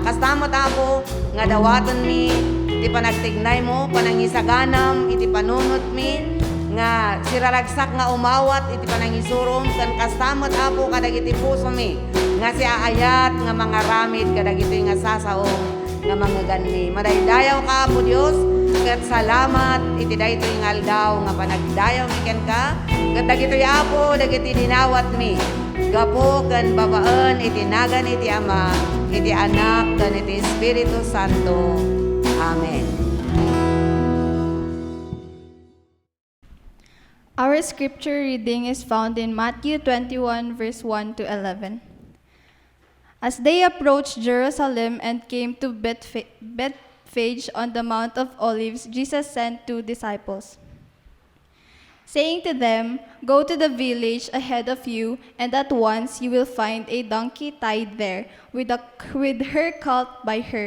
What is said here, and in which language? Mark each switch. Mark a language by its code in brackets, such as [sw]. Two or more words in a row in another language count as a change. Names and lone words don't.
[ilo] Kastamot apo, nga dawaton mi, iti panagtignay mo, panangisaganam, iti panunot mi, nga siraragsak nga umawat iti panangisurom kan kastamot apo kadagiti puso mi nga si aayat nga mga ramid kadagiti nga sasaom nga mga ganmi. Madaydayaw ka apo Dios ket salamat iti daytoy nga aldaw nga panagdayaw mi ken ka ket dagitoy apo dagiti dinawat mi gapo ken babaan iti nagan iti Ama iti Anak ken iti Espiritu Santo. Amen. [en] Our scripture reading is found in Matthew 21, verse 1 to 11. As they approached Jerusalem and came to Bethphage on the Mount of Olives, Jesus sent 2 disciples, saying to them, "Go to the village ahead of you, and at once you will find a donkey tied there, with her colt by her.